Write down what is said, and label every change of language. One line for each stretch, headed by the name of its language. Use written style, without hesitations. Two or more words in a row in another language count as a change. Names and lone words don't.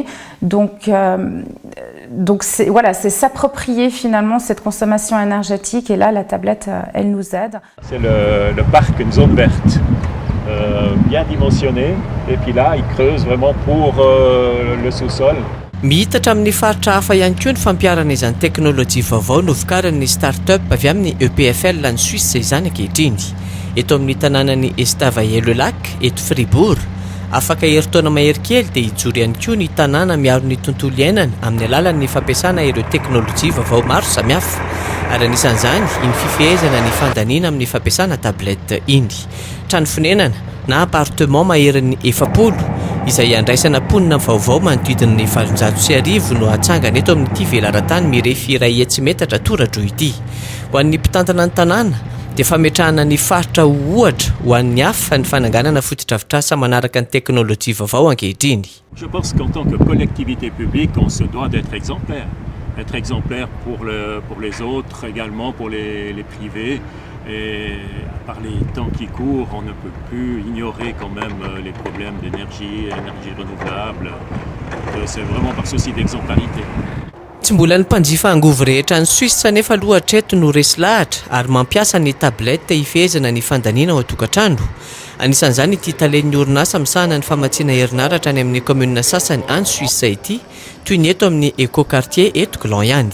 French: Donc c'est s'approprier finalement cette consommation énergétique et là la tablette elle nous aide. C'est le parc, une zone verte bien dimensionnée et puis là il creuse vraiment pour le sous-sol.
Malagasy: Mihitatra amin'ny faritra hafa ihany koa ny fampiarana izany teknôlôjia vaovao novokarin'ny start-up avy amin'ny EPFL ny Suisse izany ankehitriny. Eto amin'ny tanànan'ny Estavayer-le-Lac eto Fribourg afaka heritaona mahery kely dia hijoro ihany koa ny tanàna miaro ny tontolo iainana amin'ny alalan'ny fampiasana ireo teknôlôjia vaovao maro samihafa ary anisan'izany ny fifehezana ny fandaniana amin'ny fampiasana tabletta iny. Trano fonenana na appartement maherin'ny 400 izay andraisana ponina vaovao manodidina ny 700 no atsangana eto amin'ity velaran-tany mirefy 1 hetsy-metatra toradro ity. Ho an'ny mpitantana ny tanàna dia fametrahana ny faritra ohatra ho an'ny hafa ny fananganana fotodrafitrasa manaraka ny teknôlôjia vaovao ankehitriny.
French: Je pense qu'en tant que collectivité publique, on se doit d'être exemplaire. Être exemplaire pour les autres, également pour les privés. Et par les temps qui courent, on ne peut plus ignorer quand même les problèmes d'énergie, énergie renouvelable. C'est vraiment par souci d'exemplarité.
Malagasy: Tsy mbola ny mpanjifa angovo rehetra ny Suisse nefa lohatreto no resy lahatra ary mampiasa ny tabletta hifehezana ny fandaniana ao an-tokantrano. Anisan'izany ity talen'ny orinasa misahana ny famatsiana herinaratra any amin'ny commune sasany any Suisse ity toy ny eto amin'ny éco-quartier eto Gland ihany.